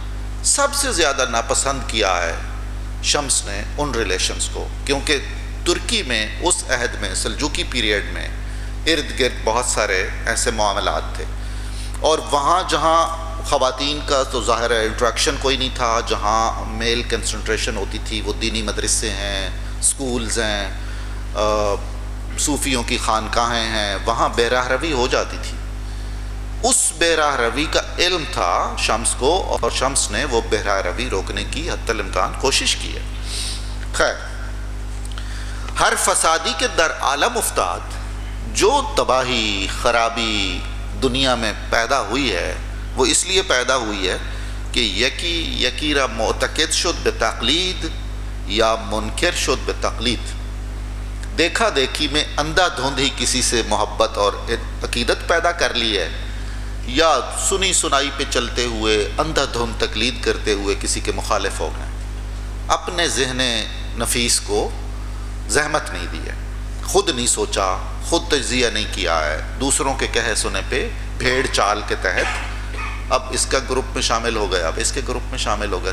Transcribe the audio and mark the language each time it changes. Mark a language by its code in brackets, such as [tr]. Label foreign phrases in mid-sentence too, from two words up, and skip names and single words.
[ur] سب سے زیادہ ناپسند کیا ہے شمس نے ان ریلیشنز کو، کیونکہ ترکی میں اس عہد میں سلجوکی پیریڈ میں ارد گرد بہت سارے ایسے معاملات تھے، اور وہاں جہاں خواتین کا تو ظاہر ہے انٹریکشن کوئی نہیں تھا، جہاں [en] male concentration [ur] ہوتی تھی وہ دینی مدرسے ہیں، سکولز ہیں، صوفیوں کی خانقاہیں ہیں، وہاں بے راہ روی ہو جاتی تھی۔ اس بے راہ روی کا علم تھا شمس کو، اور شمس نے وہ بے راہ روی روکنے کی حتی الامکان کوشش کی ہے۔ [fa] خیر، ہر فسادی کے در عالم افتاد، [ur] جو تباہی خرابی دنیا میں پیدا ہوئی ہے وہ اس لیے پیدا ہوئی ہے کہ [fa] یکی را معتقد شد به تقلید یا منکر شد به تقلید۔ [ur] دیکھا دیکھی میں اندھا دھند ہی کسی سے محبت اور عقیدت پیدا کر لی ہے، یا سنی سنائی پہ چلتے ہوئے اندھا دھند تقلید کرتے ہوئے کسی کے مخالف ہو گئے، اپنے ذہن نفیس کو زحمت نہیں دی ہے، خود نہیں سوچا، خود تجزیہ نہیں کیا ہے، دوسروں کے کہے سنے پہ بھیڑ چال کے تحت اب اس کا گروپ میں شامل ہو گئے، اب اس کے گروپ میں شامل ہو گئے۔